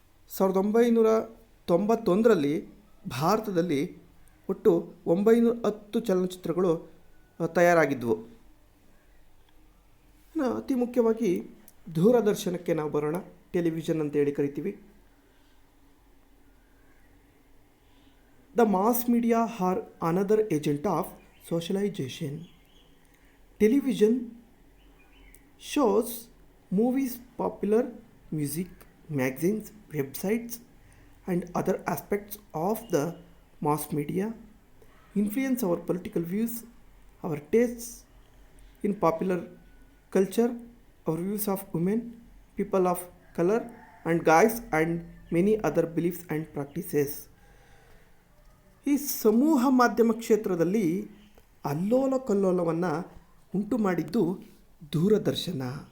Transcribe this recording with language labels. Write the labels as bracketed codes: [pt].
[kn] 1991ರಲ್ಲಿ ಭಾರತದಲ್ಲಿ ಒಟ್ಟು 910 ಚಲನಚಿತ್ರಗಳು ತಯಾರಾಗಿದ್ದವು. ಅತಿ ಮುಖ್ಯವಾಗಿ ದೂರದರ್ಶನಕ್ಕೆ ನಾವು ಬರೋಣ. ಟೆಲಿವಿಷನ್ ಅಂತೇಳಿ ಕರಿತೀವಿ. [en] The mass media are another agent of socialization. Television shows, movies, popular music, magazines, websites, and other aspects of the mass media influence our political views, our tastes in popular culture, views of women, people of color, and guys, and many other beliefs and practices. [kn] ಈ ಸಮೂಹ ಮಾಧ್ಯಮ ಕ್ಷೇತ್ರದಲ್ಲಿ ಅಲ್ಲೋಲ ಕಲ್ಲೋಲವನ್ನು ಉಂಟು ಮಾಡಿದ್ದು ದೂರದರ್ಶನ.